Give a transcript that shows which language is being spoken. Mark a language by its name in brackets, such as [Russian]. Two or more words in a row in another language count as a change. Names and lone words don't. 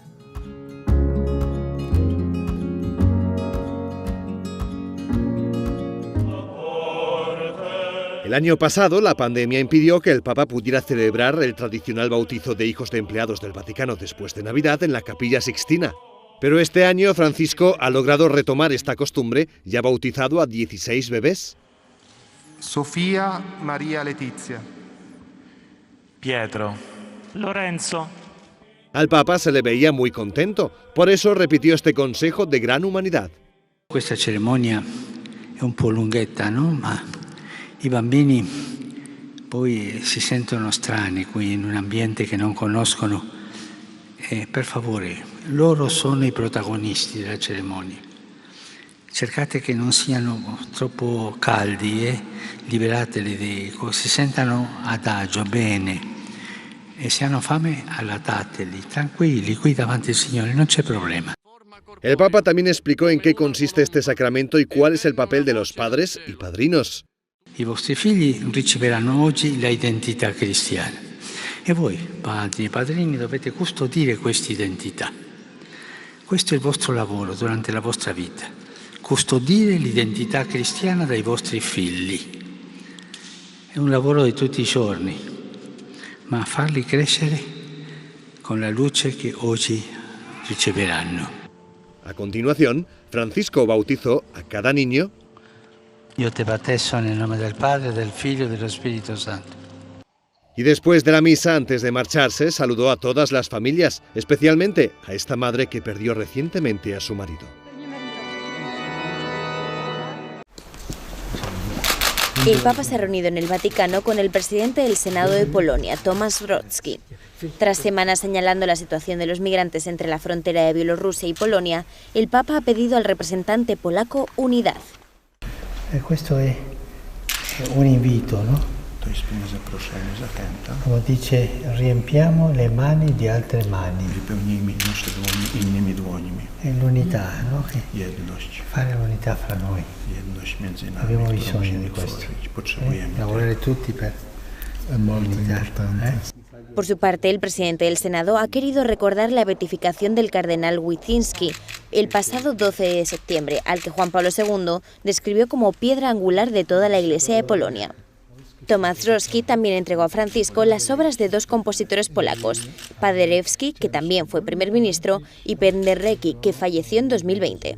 [Spanish] El año pasado, la pandemia impidió que el Papa pudiera celebrar el tradicional bautizo de hijos de empleados del Vaticano después de Navidad en la Capilla Sixtina. Pero este año Francisco ha logrado retomar esta costumbre y ha bautizado a 16 bebés. Sofía María Letizia. Pietro. Lorenzo. Al Papa se le veía muy contento, por eso repitió este consejo de gran humanidad. [Italian] Questa cerimonia è un po' lunghetta, no? Ma i bambini poi si sentono strani qui in un ambiente che non conoscono. Per favore, loro sono i protagonisti della cerimonia. Cercate che non siano troppo caldi, liberateli, si sentano ad agio, bene. E se hanno fame, allatateli, tranquilli, qui davanti al Signore, non c'è problema. [Spanish] El Papa también explicó en qué consiste este sacramento y cuál es el papel de los padres y padrinos. [Italian] I vostri figli riceveranno oggi l'identità cristiana e voi, padri e padrini, dovete custodire questa identità. Questo è il vostro lavoro durante la vostra vita, custodire l'identità cristiana dai vostri figli. È un lavoro di tutti i giorni, ma farli crescere con la luce che oggi riceveranno. [Spanish] A continuación, Francisco bautizó a cada niño. [Italian] Io te battezzo nel nome del Padre, del Figlio e dello Spirito Santo. [Spanish] Y después de la misa, antes de marcharse, saludó a todas las familias, especialmente a esta madre que perdió recientemente a su marido. El Papa se ha reunido en el Vaticano con el presidente del Senado de Polonia, Tomasz Grodzki. Tras semanas señalando la situación de los migrantes entre la frontera de Bielorrusia y Polonia, el Papa ha pedido al representante polaco unidad. [Italian] Questo è un invito, no? [Spanish] Como dice, [Italian] riempiamo le mani di altre mani. È l'unità, no? Fare l'unità fra noi. Abbiamo bisogno di questo. Lavorare tutti per l'unità. [Spanish] Por su parte, el presidente del Senado ha querido recordar la beatificación del cardenal Wyszynski el pasado 12 de septiembre, al que Juan Pablo II describió como piedra angular de toda la Iglesia de Polonia. Tomasz Dworski también entregó a Francisco las obras de dos compositores polacos, Paderewski, que también fue primer ministro, y Penderecki, que falleció en 2020.